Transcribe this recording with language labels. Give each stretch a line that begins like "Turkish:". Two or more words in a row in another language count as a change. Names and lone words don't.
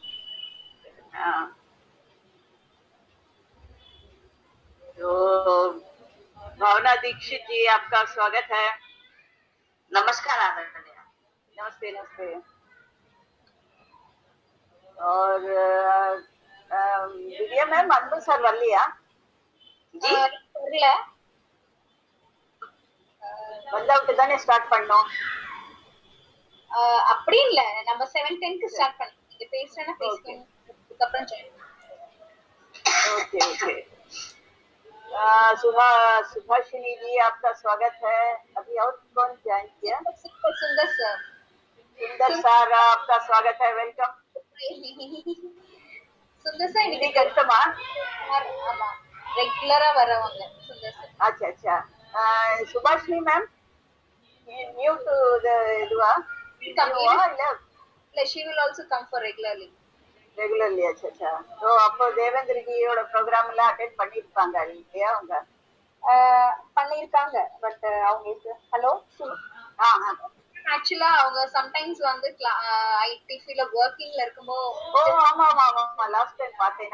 Hindi: तो भावना दीक्षित जी, आपका स्वागत है। नमस्कार आदरणीय। नमस्ते, नमस्ते। और दिव्या मैम,
Tamil: अன்பு சார் வரலையா?
Hindi: जी
Tamil: வரல. வந்தா விட்டு தானே ஸ்டார்ட் பண்ணோம். அப்படி இல்ல, நம்ம 7:10க்கு ஸ்டார்ட் பண்ணோம். நீங்க பேசுறேன்னா பேசுங்க, அதுக்கப்புறம் ஜாயின்.
English: okay okay.
Hindi: सुभाषिनी जी, आपका स्वागत है। अभी और कौन ज्वाइन किया? सुंदर सर। सुंदर सर, आपका स्वागत है, वेलकम।
Tamil: சுந்தர் சார் இன்னைக்கு கஷ்டமா? ஆமா, ரெகுலரா வரவங்க சுந்தர் சார்.
Hindi: अच्छा अच्छा। सुभाषिनी
English: ma'am new to the
Tamil: இதுவா? இல்ல,
English: she will also come for regularly.
Tamil: ரெகுலர்லி?
Hindi: अच्छा अच्छा।
Tamil: तो அப்போ தேவேந்திர ஜியோட ப்ரோக்ராம் எல்லாம் அட்டெண்ட் பண்ணிருப்பாங்க இல்லையா அவங்க? பண்ணிருக்காங்க. பட் அவங்க ஹலோ ஆக்சுவலா அவங்க சம்டைம்ஸ் வந்து ஐடிசில ஒர்க்கிங்ல இருக்கும்போது. ஆமா ஆமா ஆமா, லாஸ்ட் டைம் பார்த்தேன்.